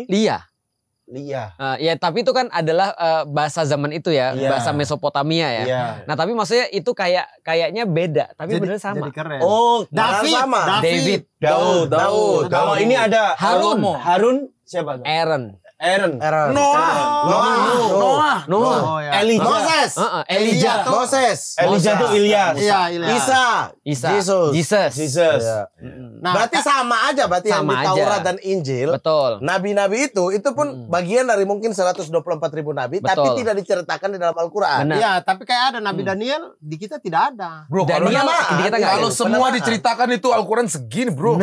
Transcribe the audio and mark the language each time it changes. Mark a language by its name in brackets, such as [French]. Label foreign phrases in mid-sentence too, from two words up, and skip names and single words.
[Indonesian] Lia. Lia. Ya tapi itu kan adalah bahasa zaman itu ya, Iya. bahasa Mesopotamia ya. Iya. Nah tapi maksudnya itu kayaknya beda, tapi benar sama. Jadi keren. Oh, David sama. David, Daud. Kalau ini ada Harun. Harun siapa? Aaron, Aaron. Noah. Noah, Oh ya. Elijah. Moses. Elijah, Moses. Elijah tuh Ilyas. Iya, Ilyas. Isa. Isa, Jesus. Jesus. Nah, Berarti sama aja berarti yang Sama di Taurat aja. dan Injil. betul. Nabi-nabi itu pun bagian dari mungkin 124.000 nabi, tapi Betul. tidak diceritakan di dalam Al-Quran. Benar. Iya, tapi kayak ada Nabi Daniel di kita tidak ada. Bro, kalau Daniel di kita nggak kalau ada. semua Penamaan. diceritakan itu Al-Quran segini, bro.